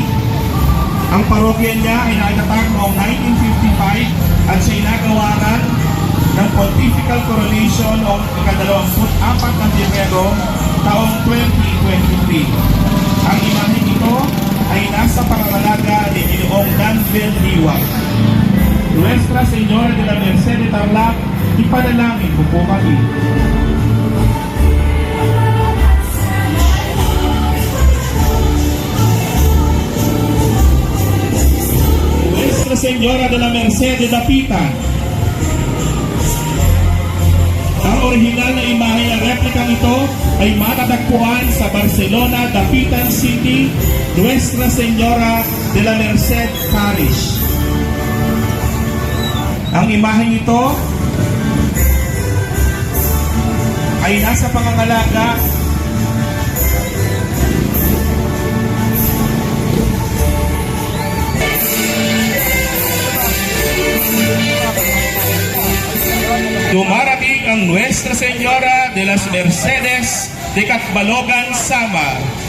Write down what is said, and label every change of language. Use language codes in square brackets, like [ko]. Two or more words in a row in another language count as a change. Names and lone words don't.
[tl] Ang parokya niya ay naitatag noong 1955 at siya'y nagawaran ng Pontifical Coronation noong ika-24 ng Pebrero taong 2023. Ang imahe ito ay nasa pangangalaga ni Ginoong Danville Liwag. Nuestra Señora de la Merced de Tarlac, ipanalangin mo po kami. Nuestra Señora de la Merced de Dapitan. Ang orihinal na imahe ng replikang ito ay matatagpuan sa Barcelona, Dapitan City, Nuestra Señora de la Merced Parish. Ang imahe ito ay nasa pangangalaga dumarating ang Nuestra Señora de las Mercedes de Catbalogan, Samar.